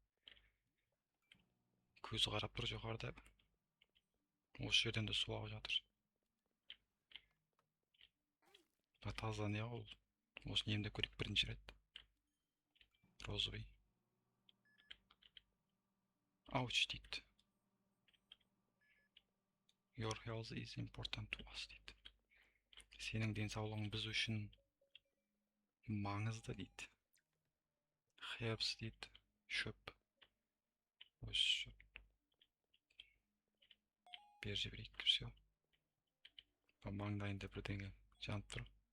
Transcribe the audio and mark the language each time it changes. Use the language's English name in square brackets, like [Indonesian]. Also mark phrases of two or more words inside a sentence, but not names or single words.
[Kazakh] Көзі қарап тұр жоғарыда. Осы жерден де су ағып жатыр. Таза не ол? Осыны емдеп көрейік бірінші рет. Розовый. Ауч дейді. [English] Your health is important to us дейді. [Kazakh] Сенің денсаулығың біз үшін маңызды дейді. Herbs дейді. Шөп. Осы шөп. Бер жіберейік. Все. Маңдайында бірдеңе жанып тұр.